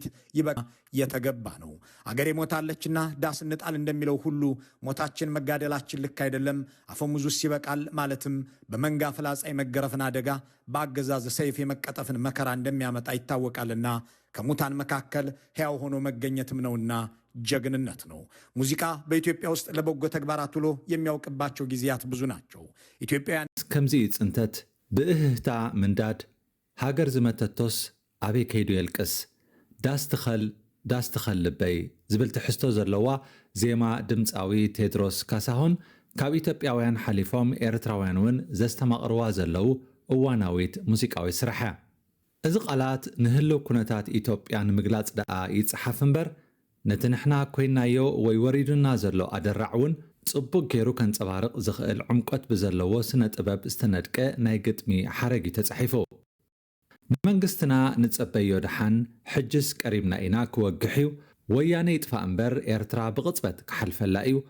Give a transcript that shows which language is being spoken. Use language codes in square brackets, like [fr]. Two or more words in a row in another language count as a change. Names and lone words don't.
[am] ይበቃ የተገባ ነው። አገሬ ሞታለችና ዳስ እንጣል እንደሚለው ሁሉ ሞታችን መጋደላችን ልክ አይደለም፣ አፈሙዙስ ይበቃል ማለትም በመንጋ ፍላጻ የመገረፍን አደጋ በአገዛዝ ሰይፍ የመቀጠፍን መከራ እንደሚያመጣ ይታወቃልና ከሙታን መካከል ሕያው ሆኖ መገኘትም ነውና ጀግንነት ነው። ሙዚቃ በኢትዮጵያ ውስጥ ለበጎ ተግባራት ውሎ የሚያውቅባቸው ጊዜያት ብዙ ናቸው። ኢትዮጵያውያን [ti] ከምዚ ጽንተት ብእህታ ምንዳድ ሃገር ዝመተቶስ ኣበይ ከይዱ የልቅስ ዳስትኸል ልበይ ዝብል ትሕዝቶ ዘለዋ ዜማ ድምፃዊ ቴድሮስ ካሳሁን ካብ ኢትዮጵያውያን ሓሊፎም ኤርትራውያን እውን ዘስተማቕርዋ ዘለው እዋናዊት ሙዚቃዊ ስራሕ እያ። እዚ ቃላት ንህልው ኩነታት ኢትዮጵያ ንምግላጽ ደኣ ይጽሓፍ እምበር ነቲ ንሕና ኮይናዮ ወይ ወሪዱና ዘሎ ኣደራዕ እውን ጽቡቅ ገይሩ ከንጸባርቕ ዝኽእል ዕምቆት ብዘለዎ ስነ ጥበብ ዝተነድቀ ናይ ግጥሚ ሓረጊ ተጻሒፉ ብመንግስትና ንጸበዮ ድሓን ሕጅስ ቀሪብና ኢና ክወግሕ እዩ ወያነ ይጥፋእ እምበር ኤርትራ ብቕጽበት ክሓልፈላ እዩ